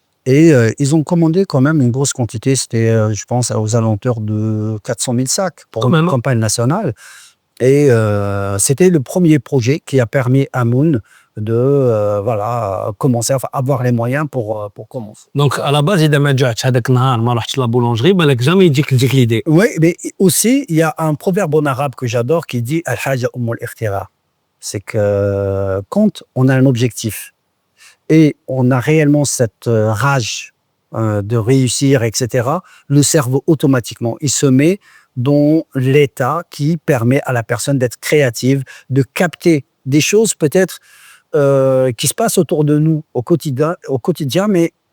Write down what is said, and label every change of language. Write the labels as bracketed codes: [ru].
[fr] Et ils ont commandé quand même une grosse quantité, c'était, je pense, aux alentours de 400 000 sacs pour une campagne nationale. Et c'était le premier projet qui a permis à Moon voilà, commencer à avoir les moyens pour commencer. Donc, à la base, [ar] إذا ما جاتش هذاك النهار ما رحتش لا بولونجري بالك [fr] jamais [ar] تجيك l'idée. [fr] Oui, mais aussi, il y a un proverbe en arabe que j'adore qui dit [ar] Al-Haja Umm al-Ikhtira. [fr] C'est que quand on a un objectif et on a réellement cette rage de réussir, etc., le cerveau, automatiquement, il se met dans l'état qui permet à la personne d'être créative, de capter des choses peut-être qui se passent autour de nous au quotidien, mais